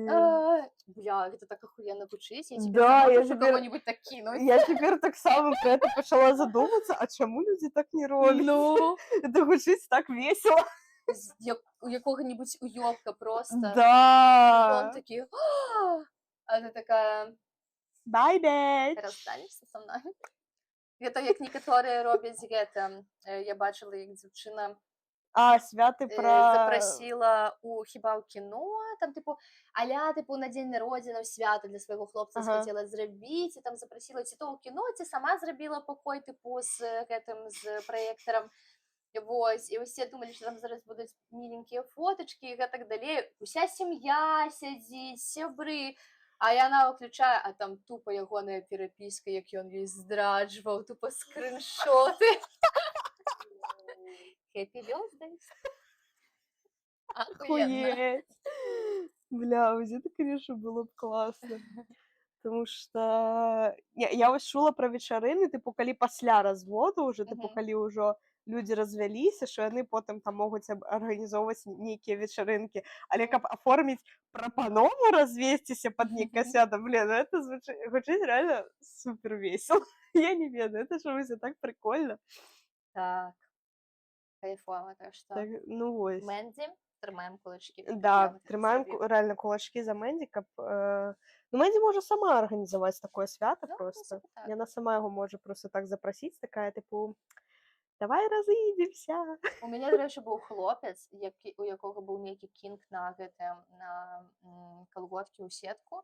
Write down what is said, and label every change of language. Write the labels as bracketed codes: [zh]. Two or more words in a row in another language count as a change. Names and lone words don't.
[be] Бля, гэта так ахуенна гучыць. Да, я цяпер кого-нибудь так кінуць. Я цяпер таксама пра гэта пачала задумацца, а чаму людзі так не робяць? Ну. Это гучыць так весела. У якога-нибудь уёбка проста. Да. Он такі, а ты такая... [en] Bye, bitch. [be] Расстанешся са мной? Гэта як некаторыя робяць гэта. Я бачыла, як дзяўчына святы пра... запрасіла хіба ў кіно, там, тыпу, аля, тыпу, на дзень народзінаў свята для свайго хлопца хацела зрабіць, і там запрасіла ці то ў кіно, ці сама зрабіла пакой, тыпу, з праектарам. Вось, і усе думалі, што там зараз будуць міленькія фотачкі і гэтак далей. Уся сям'я сядзіць, сябры, а яна ўключае, а там тупа ягоная перапіска, як ён ёй здраджваў, тупа скрыншоты. [en] Happy birthday. [ru] Охуенно. Бля, вот это, конечно, было б классно. Потому что я [be] вось чула пра вечарыны, тыпу, калі пасля разводу уже, тыпу, калі ўжо людзі развяліся, што яны потым там могуць арганізоўваць нейкія вечарынкі, але каб аформіць прапанову развесціся пад нейкае свята, блин, это гучыць реально супер весел. Я не ведаю, это чомусь так прикольно. Так, кайфово, так што Так, ну вось. Мэнді, трымаем кулачкі. Да, трымаем реально кулачкі за Мэнді, каб... Ну, Мэнді можа сама арганізаваць такое свята Ну, просто. так. Яна сама яго можа просто так запрасіць, такая, типу, давай разыдземся. У мяне, дарэчы, быў хлопец, у якога быў нейкі кінг на гэтым, на калготкі ў сетку.